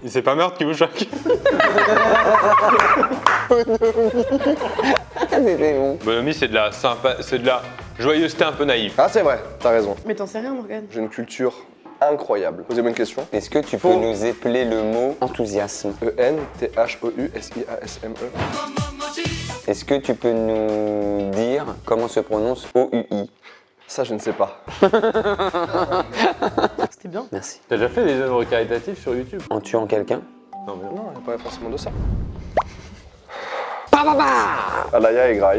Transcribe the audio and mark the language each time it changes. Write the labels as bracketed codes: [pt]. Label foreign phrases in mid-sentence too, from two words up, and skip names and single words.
[fr] C'est pas meurtre qui vous choque. C'était bon. Bonhomie, c'est de la c'est de la joyeuseté un peu naïve. Ah, c'est vrai, t'as raison. Mais t'en sais rien Morgane? J'ai une culture incroyable. Posez-moi une question. Est-ce que tu peux nous épeler le mot enthousiasme? E-N-T-H-O-U-S-I-A-S-M-E. Est-ce que tu peux nous dire comment se prononce OUI? Ça, je ne sais pas. C'était bien. Merci. T'as déjà fait des œuvres caritatives sur YouTube? En tuant quelqu'un? Non, mais Non, il n'y a pas forcément de ça. Bah, bah, bah. Alaya est graille.